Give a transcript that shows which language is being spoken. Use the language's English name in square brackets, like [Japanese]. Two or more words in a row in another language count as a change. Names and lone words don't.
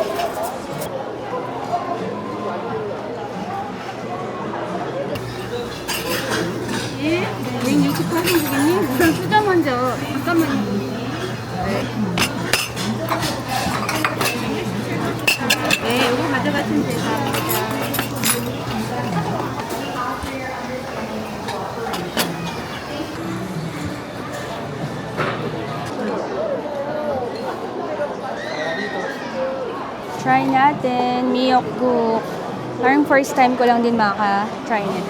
[Korean] 예? 웬 유튜브 하신 분이니? 우선 수저 먼저. 잠깐만요. 네, 이거 가져가시면 돼요. [Filipino] Try natin, Miyokguk. Parang [English] first time [Filipino] ko lang din maka-try nito.